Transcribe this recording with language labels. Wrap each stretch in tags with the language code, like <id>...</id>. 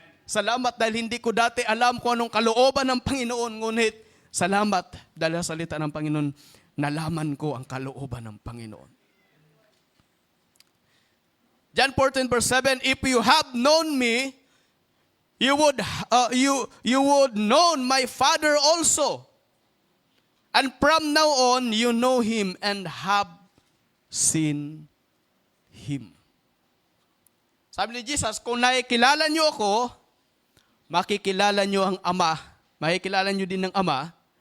<tl>Salamat dahil hindi ko dati alam kung anong kalooban ng Panginoon, ngunit salamat dahil sa salita ng Panginoon, nalaman ko ang kalooban ng Panginoon.</tl> <en>John 14 verse 7, if you have known me, you would know my Father also. And from now on, you know Him and have seen Him.</en> <tl>Sabi ni Jesus, kung nakikilala niyo ako, makikilala niyo ang Ama. Makikilala niyo din ng Ama.</tl>